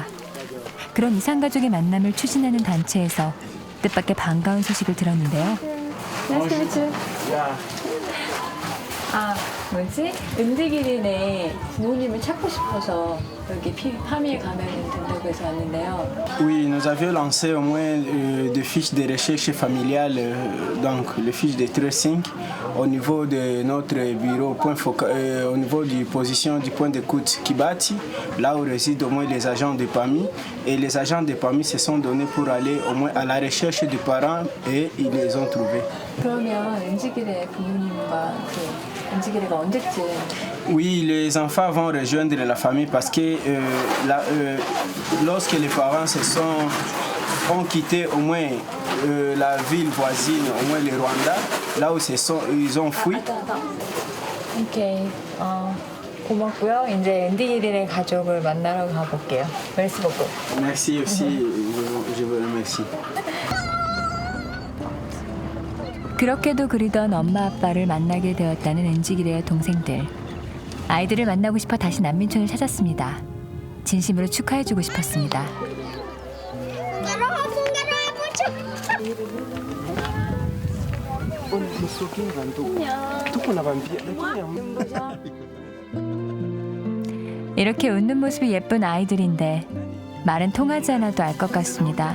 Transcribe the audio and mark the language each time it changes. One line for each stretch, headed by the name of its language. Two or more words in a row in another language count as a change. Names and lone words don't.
Korean: 그런 이산가족의 만남을 추진하는 단체에서 뜻밖의 반가운 소식을 들었는데요. 아, 뭐지? 은지기린의 부모님을 찾고 싶어서 여기 파미에 가면 된다고 해서 왔는데요.
French: Oui, nous avions lancé au moins des fiches de recherche familiale, donc les fiches de tracing au niveau de notre bureau, au niveau de position du point d'écoute Kibati, là où résident au moins les agents de PAMI. Et les agents de PAMI se sont donnés pour aller au moins à la recherche des parents et ils les ont trouvés.
Korean: 그러면 은지기래 부모님과 은지기래가 언제쯤?
French: Oui, les enfants vont rejoindre la famille parce que lorsque les parents ont quitté au moins la ville voisine, au moins le Rwanda, là où ils ont fui.
Korean: 오케이. 고맙고요. 이제 은지기린의 가족을 만나러 가볼게요.
French: Merci beaucoup. Merci aussi, je vous remercie.
Korean: 그렇게도 그리던 엄마 아빠를 만나게 되었다는 은지기래의 동생들. 아이들을 만나고 싶어 다시 난민촌을 찾았습니다. 진심으로 축하해주고 싶었습니다. 이렇게 웃는 모습이 예쁜 아이들인데 말은 통하지 않아도 알 것 같습니다.